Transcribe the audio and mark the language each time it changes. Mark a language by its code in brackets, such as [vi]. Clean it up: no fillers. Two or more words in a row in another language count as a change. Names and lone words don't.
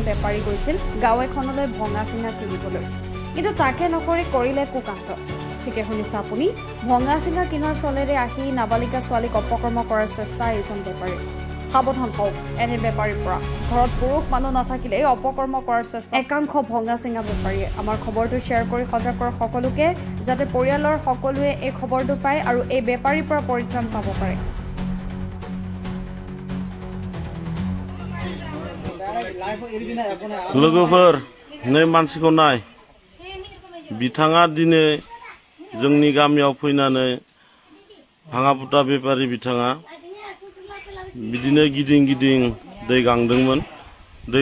[as] বেপাৰী গৈছিল গাঁও এখনলৈ ভঙা চিঙা কিনিবলৈ কিন্তু তাকে নকৰি কৰিলে কুকান্ত ঠিকে শুনিছে আপুনি ভঙা চিঙা কিনাৰ চলেৰে আহি নাবালিকা ছোৱালীক অপকৰ্ম কৰাৰ চেষ্টা এইজন বেপাৰী সাৱধান হওক এনে বেপাৰীৰ পৰা ঘৰত পুৰুষ মানুহ নাথাকিলে অপকৰ্ম কৰাৰ চেষ্টা একাংশ ভঙা চিঙা বেপাৰীয়ে আমাৰ খবৰটো শ্বেয়াৰ কৰি সজাগ কৰা সকলোকে যাতে পৰিয়ালৰ সকলোৱে এই খবৰটো পায় আৰু এই বেপাৰীৰ পৰা পৰিত্ৰাণ পাব পাৰে [brx] लोगोफोर नै मानसिखौ नाय बिथाङा दिनै जोंनि गामियाव फैनानै भाङापुटा बेपारी बिथाङा बिदिनो गिदिं गिदिं दै गांदोंमोन दै